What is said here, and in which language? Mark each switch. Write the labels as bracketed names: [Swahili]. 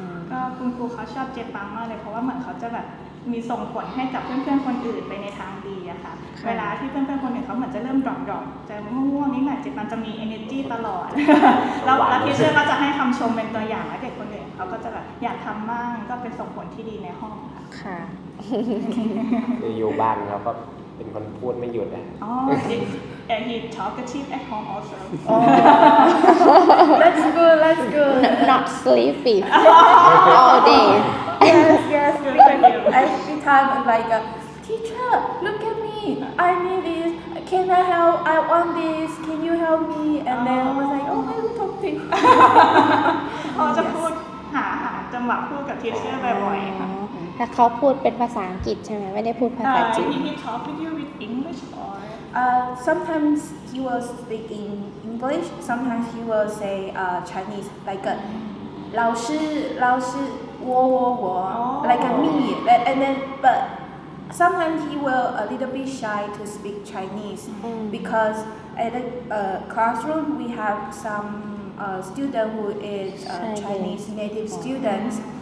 [Thai] ก็คุณครูเขาชอบเจปังมากเลยเพราะว่าเหมือนเขาจะแบบมีส่งผลให้กับเพื่อนๆคนอื่นไปในทางดีอะค่ะเวลาที่เพื่อนๆคนอื่นเขาเหมือนจะเริ่มดรอปจะง่วงๆนิดหน่อยเจปังจะมี energy ตลอดแล้วทีเชอร์ก็จะให้คำชมเป็นตัวอย่างและเด็กคนอื่นเขาก็จะแบบอยากทำมั่งก็เป็นส่งผลที่ดีในห้องค่ะ อยู่บ้านเราก็เป็นคนพูดไม่หยุดนะ [English] and he talkative at home also. That's good. Not sleepy all day. Yes. Every time I'm like, teacher, look at me. I need this. Can I help? I want this. Can you help me? And then I was like, I will talk to you. [Thai] เขาจะพูดหาจังหวะพูดกับทีเชอร์บ่อยๆค่ะ แต่เขาพูดเป็นภาษาอังกฤษใช่ไหมไม่ได้พูดภาษาจีน [English] He talk with you with English or sometimes he will speak in English. Sometimes he will say Chinese like [Chinese] 老师我 [English] like me. And then but sometimes he will a little bit shy to speak Chinese because at the classroom we have some student who is Chinese native students.